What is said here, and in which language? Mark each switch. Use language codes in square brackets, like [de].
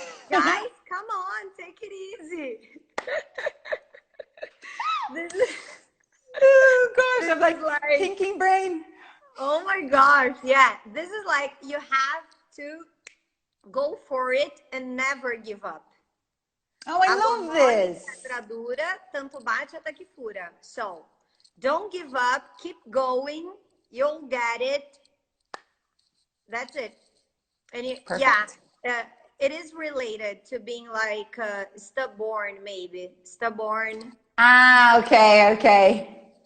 [en] Guys, come on, take it easy. This is, Oh gosh, I'm like like thinking brain. oh my gosh, yeah. This is like you have to go for it and never give up. Oh, I love this. [pt] Pedra dura, tanto bate até que fura. [en] So, don't give up, keep going, you'll get it. That's it. And it is related to being like stubborn, maybe. Stubborn. Ah, okay.